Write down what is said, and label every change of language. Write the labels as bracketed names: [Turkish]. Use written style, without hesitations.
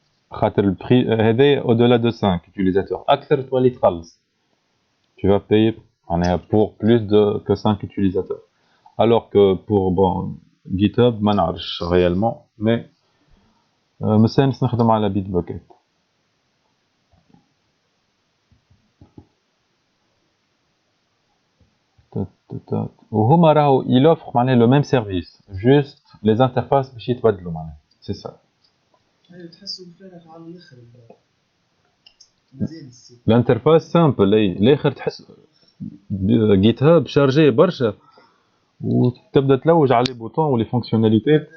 [Arabic] خاطر البري هذا [French] au-delà de 5 utilisateurs [Arabic] اكثر تولي تخلص. [French] Tu vas payer pour plus que 5 utilisateurs. Alors que pour bon, GitHub, [Arabic] ما نعرفش [French] réellement, mais [Arabic] مستانس نخدم على [French] Bitbucket. [Arabic] وهما راهو [French] il offre معناها le même service, juste les interfaces [Arabic] باش يتبدلوا معناها. [French] C'est ça. [Arabic] أيوة تحسوا مفارغ على الآخر. مزيان السيت. [French] L'interface simple, [Arabic] الاخر تحس GitHub شارجي برشا وتبدا تلوج على لي بوتون ولي فونكسيوناليتي.